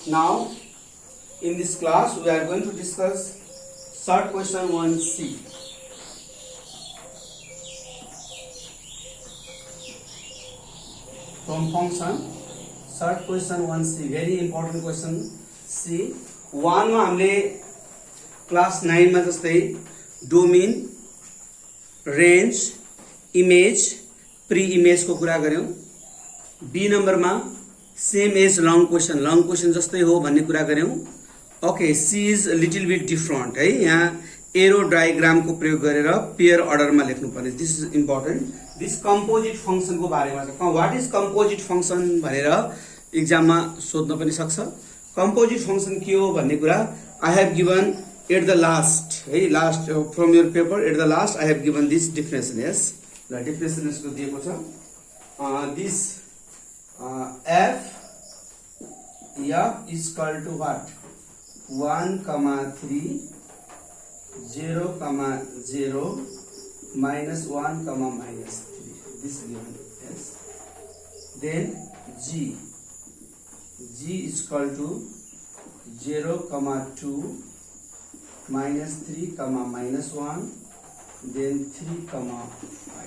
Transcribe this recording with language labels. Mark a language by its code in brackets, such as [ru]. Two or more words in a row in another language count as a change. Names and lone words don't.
[en] Now, in this class, we are going to discuss short question 1C. From function, short question 1C, very important question C. [ne] 1 मा हामीले क्लास 9 मा जस्तै [en] domain, range, image, pre image [ne] को कुरा गर्यौं। बी नंबर में [en] same as long question [ne] जस्तै हो भन्ने कुरा गर्यौं। [en] okay, C is little bit different [ne] है। यहाँ [en] arrow diagram [ne] को प्रयोग गरेर [en] pair order [ne] में लेख्नु पर्ने। [en] this is important. this composite function [ne] को बारे में [en] what is composite function [ne] भनेर एग्जाम में सोध्न पनि सक्छ। कंपोजिट फंक्शन के हो भन्ने कुरा [en] I have given at the last है, last from your paper at the last I have given this definition. [ne] यस, ल डिफरेंशन को दिएको छ। [en] this f is equal to what? 1, 3, 0, 0, minus 1, minus 3. This given. Yes. Then g is equal to 0, 2, minus 3, minus 1, then 3, 5.